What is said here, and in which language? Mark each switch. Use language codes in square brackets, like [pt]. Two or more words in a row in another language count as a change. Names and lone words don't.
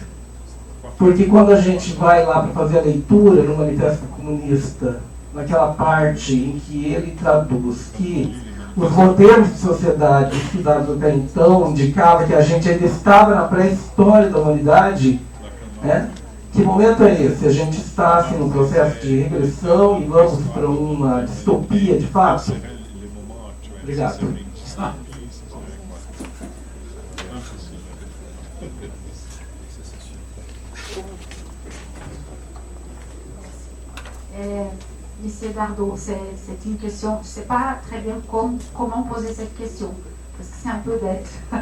[pt] Porque quando a gente vai lá para fazer a leitura no Manifesto Comunista, naquela parte em que ele traduz que os modelos de sociedade estudados até então indicavam que a gente ainda estava na pré-história da humanidade, né? Que momento é esse? A gente está assim, num processo de regressão e vamos para uma distopia de fato? Obrigado. [fr] Monsieur Bardot, c'est une question, je ne sais pas très bien comment poser cette question, parce que c'est un peu bête.